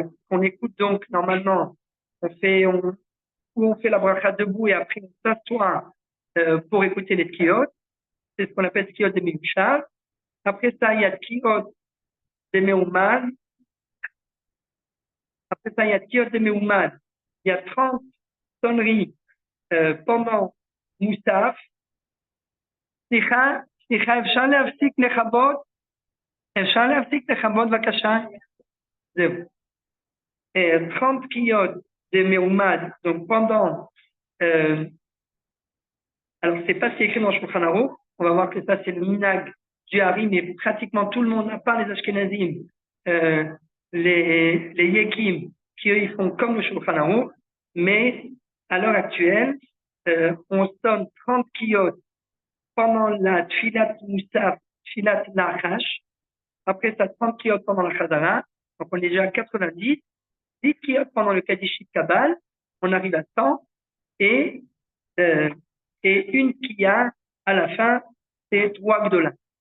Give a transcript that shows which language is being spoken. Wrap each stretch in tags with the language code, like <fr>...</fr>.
<fr>On écoute donc normalement, on fait la bracha debout et après on s'assoit pour écouter les Kiyot. C'est ce qu'on appelle Kiyot de Meyushav. Après ça, il y a Kiyot de Meumad. Après ça, il y a Kiyot de Meumad. Il y a 30 sonneries pendant Moussaf.</fr> <he>סליחה, אפשר להפסיק לכבות? אפשר להפסיק לכבות בבקשה? זהו.</he> <fr>30 קיות de Meumad, donc pendant... alors, c'est pas ce qui est écrit dans Shulchan Aruch. On va voir que ça, c'est le minag du Hari, mais pratiquement tout le monde, à part les Ashkenazim, les Yekim, qui eux, ils font comme le Shulchan Aruch, mais à l'heure actuelle, on sonne 30 kiyot pendant la Tfilat Moussaf, Tfilat Lachash, après ça 30 kiyot pendant la Chazara, donc on est déjà à 90, 10 kiyot pendant le Kadishit Kabal, on arrive à 100, et une kiya à la fin, c'est 3 gdola.</fr>